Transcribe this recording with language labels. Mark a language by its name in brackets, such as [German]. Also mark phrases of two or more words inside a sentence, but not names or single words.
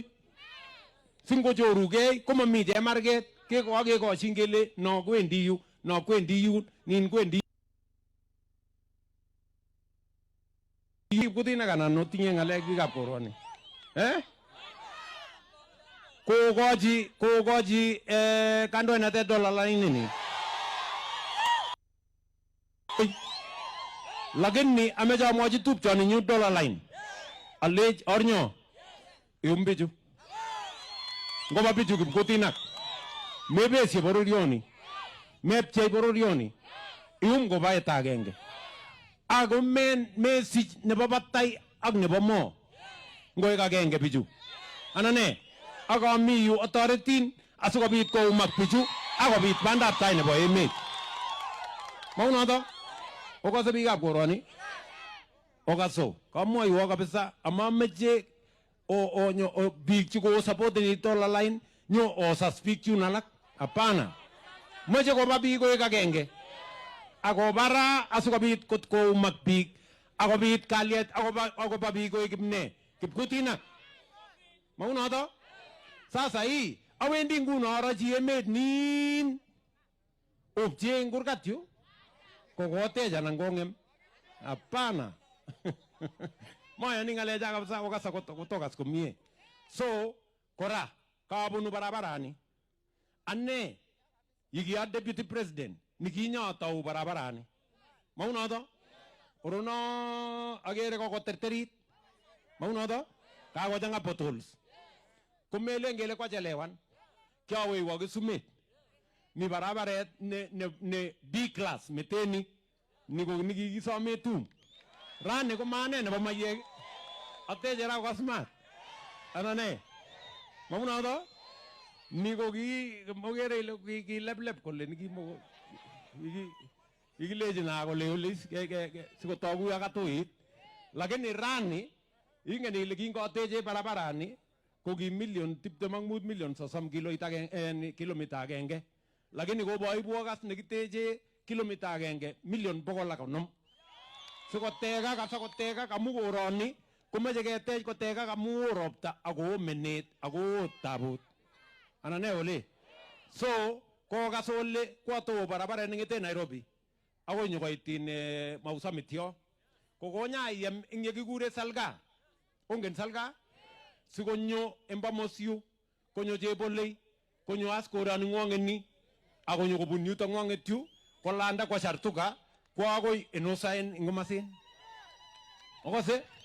[Kalenjin] Singochorugei komami chemarget kekoshin kele no kwendi yu no kwendi yun nin kwendi. Kipkutina kanan otinye ng'alek biikab koroni. kogoji kandoinatet [English] dollar line [Kalenjin] ni. Lakini ameja mwaji tupchoni nyu [English] dollar line. [Kalenjin] Alej ornyo iumbiju. Ngoba biju kipkotinak. Mebesi bororioni. Mepchei bororioni. Ngoba etagenge. Ako mesich nebo batay ak nebo mo. Ngoy kagenge biju. Anane? Ako mi yu otoretin asikobit koumak biju akobit bandap tai nebo emet. Maunoto? Okase biikab koroni? Okaso. Kamwoiwo kabisa amameche biik chiko supporteni [English] dollar line [Kalenjin] nyo osas biik chun alak. Hapana. Meche koba biik koek agenge. Akobara asikobit koumak biik akobit kalyet akoba biik koek kipne. Kipkutinak. Maunoto? [Swahili] Sasa hii [Kalenjin] awendi nguno arachi emet nin opche eng kurgat yu kokotech anan kong'em. Hapana. Mayani ng'alecha kabisa okasa kotokas komie. So kora kabunu barabarani ane yikia [English] deputy president [Kalenjin] nikinyatau barabarani. Maunoto? Orono agere kokoterterit. Maunoto? Kakochang'a potholes. Kumele ngele kwa chelewan kiawe wa Kisumet ni barabaret ne [English] B class [Kalenjin] meteni niko nikikisome tum rane ko mane nebo mayek atejera kwa smart anane mamunoto niko mogere ile kilebleb kole nikimo ikileje na kole ulis sikotogu yakatuit lakini rani ingen ile kingoteje barabarani kogi million 25 million sosam kilomita agenge lakini koboibu kas nekiteje kilomita agenge million 150 sikotega kasakotega kamu koroni komeche ketech kotega kamu ropta ako menet ako tabut anane ole so kokas ole kwato barabara ngete Nairobi ako nyokoitin Mausamitio kokonya yem inge kikure Salga ongen Salga sikonyo embamosyu konyo Chebolei konyo askorani ngwongeni akonyo kobun yuto ngwongetyu kolanda kwa Shartuka kwa akoi enosaen ngomasin okose